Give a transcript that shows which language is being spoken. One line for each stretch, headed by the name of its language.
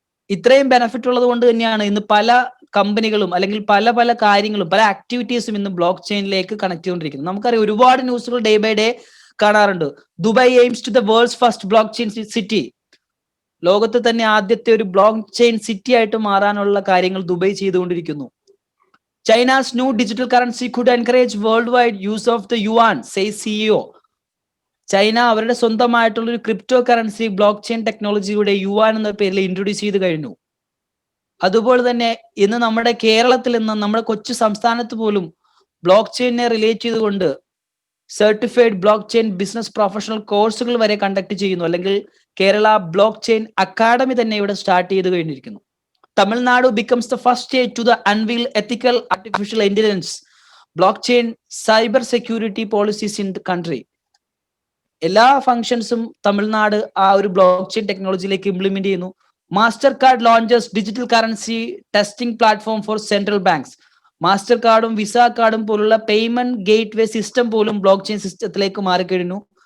Malayalam: ഇത്രയും ബെനിഫിറ്റ് ഉള്ളത് കൊണ്ട് തന്നെയാണ് ഇന്ന് പല കമ്പനികളും അല്ലെങ്കിൽ പല പല കാര്യങ്ങളും പല ആക്ടിവിറ്റീസും ഇന്ന് ബ്ലോക്ക് ചെയിനിലേക്ക് കണക്ട് ചെയ്തുകൊണ്ടിരിക്കുന്നത്. നമുക്കറിയാം, ഒരുപാട് ന്യൂസുകൾ ഡേ ബൈ ഡേ കാണാറുണ്ട്.
English: Dubai aims to the world's first blockchain city.
Malayalam: ലോകത്ത് തന്നെ ആദ്യത്തെ ഒരു ബ്ലോക്ക് ചെയിൻ സിറ്റി ആയിട്ട് മാറാനുള്ള കാര്യങ്ങൾ ദുബായ് ചെയ്തുകൊണ്ടിരിക്കുന്നു.
English: China's new digital currency could encourage worldwide use of the yuan, says CEO.
Malayalam: China അവരുടെ സ്വന്തമായിട്ടുള്ള ഒരു ക്രിപ്റ്റോ കറൻസി ബ്ലോക്ക് ചെയിൻ ടെക്നോളജിയുടെ യുവാൻ എന്ന പേരിൽ ഇൻട്രൊഡ്യൂസ് ചെയ്ത് കഴിഞ്ഞു. അതുപോലെ തന്നെ ഇന്ന് നമ്മുടെ കേരളത്തിൽ നിന്ന് നമ്മുടെ കൊച്ചു സംസ്ഥാനത്ത് പോലും ബ്ലോക്ക് ചെയിനെ റിലേറ്റ് ചെയ്തുകൊണ്ട് certified block chain business professional കോഴ്സുകൾ വരെ കണ്ടക്ട് ചെയ്യുന്നു. അല്ലെങ്കിൽ കേരള ബ്ലോക്ക് ചെയിൻ അക്കാഡമി തന്നെ ഇവിടെ സ്റ്റാർട്ട് ചെയ്ത് കഴിഞ്ഞിരിക്കുന്നു.
English: Tamil Nadu becomes the first state to the unveil ethical artificial intelligence, blockchain, cyber security policies in the country.
Malayalam: എല്ലാ ഫങ്ഷൻസും തമിഴ്നാട് ആ ഒരു ബ്ലോക്ക് ചെയിൻ ടെക്നോളജിയിലേക്ക് ഇംപ്ലിമെന്റ് ചെയ്യുന്നു.
English: Mastercard launches digital currency testing platform for central banks.
Malayalam: Master കാർഡും visa കാർഡും പോലുള്ള payment gate വേ system പോലും block chain സിസ്റ്റത്തിലേക്ക് മാറിക്കഴിഞ്ഞു.